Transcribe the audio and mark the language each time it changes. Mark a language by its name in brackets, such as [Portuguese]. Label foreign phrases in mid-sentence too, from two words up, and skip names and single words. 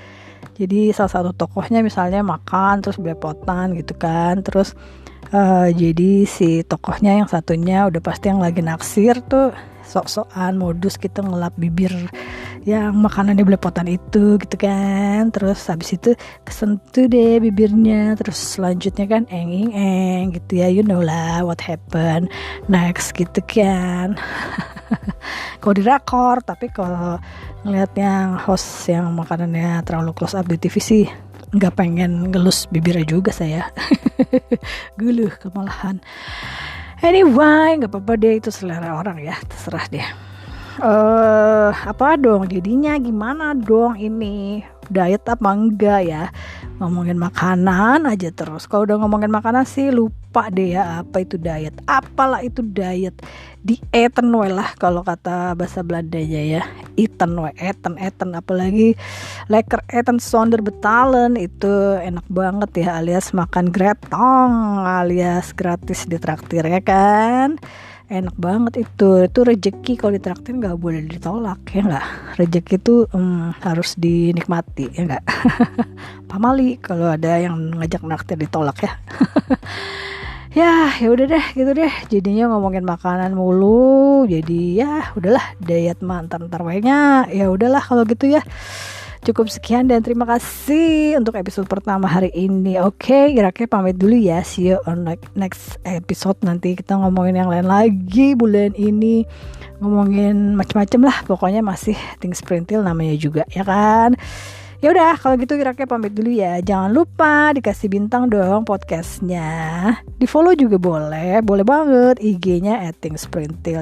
[Indonesian] Jadi salah satu tokohnya misalnya makan terus belepotan gitu kan, terus jadi si tokohnya yang satunya udah pasti yang lagi naksir tuh sok-sokan modus gitu ngelap bibir yang makanannya belepotan itu gitu kan, terus habis itu kesentuh deh bibirnya, terus selanjutnya kan eng gitu ya, [English] you know lah what happen next [Indonesian] gitu kan. Kalau di drakor, tapi kalau ngeliat yang host yang makanannya terlalu [English] close up [Indonesian] di TV sih nggak pengen ngelus bibirnya juga saya. Geluh kemalahan. Anyway, nggak apa-apa deh, itu selera orang ya, terserah deh. Apa dong jadinya, gimana dong ini, diet apa enggak ya? Ngomongin makanan aja terus. Kalau udah ngomongin makanan sih lupa deh ya apa itu diet, apalah itu diet. [Dutch] Dieten we [Indonesian] lah kalau kata bahasa Belandanya ya, [Dutch] eten we, eten apalagi lekker eten sonder betalen, [Indonesian] itu enak banget ya, alias makan gretong, alias gratis ditraktir ya kan. Enak banget itu rezeki, kalau ditraktir nggak boleh ditolak ya nggak, rezeki itu harus dinikmati ya nggak. Pamali kalau ada yang ngajak naktir ditolak ya. Ya udah deh gitu deh, jadinya ngomongin makanan mulu, jadi ya udahlah, diet mah ntar wenya, ya udahlah kalau gitu ya. Cukup sekian dan terima kasih untuk episode pertama hari ini. Oke, Ira-Ke pamit dulu ya. [English] See you on next episode. [Indonesian] Nanti kita ngomongin yang lain lagi bulan ini. Ngomongin macam-macam lah. Pokoknya masih Things Printil namanya juga ya kan. Ya udah kalau gitu Ira-Ke pamit dulu ya. Jangan lupa dikasih bintang dong podcastnya. Di follow juga boleh banget IG-nya @thingsprintil.